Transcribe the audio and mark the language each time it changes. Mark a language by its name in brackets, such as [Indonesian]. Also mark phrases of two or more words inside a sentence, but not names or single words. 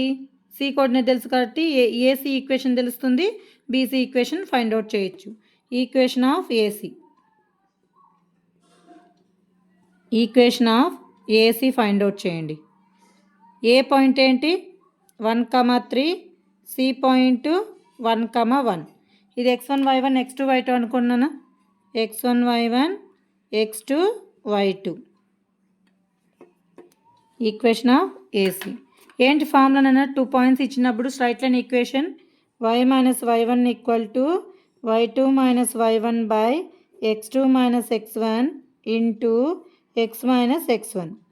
[English] C coordinate [Telugu] తెలుసు కాబట్టి [English] AC equation [Telugu] తెలుస్తుంది, [English] BC equation find out [Telugu] చేయొచ్చు. [English] equation of AC find out చేయండి. A point [Telugu] ఏంటి? 1,3, [English] C point [Telugu] 1,1. ఇది x1 y1 x2 y2 అనుకున్నానా? x1 y1 x2 y2 [English] equation of AC. ఏంటి formula? 2 points ఇచ్చినప్పుడు straight line equation y minus y1 equal to y2 minus y1 by x2 minus x1 into x minus x1 ఇంటూ x మైనస్ x1.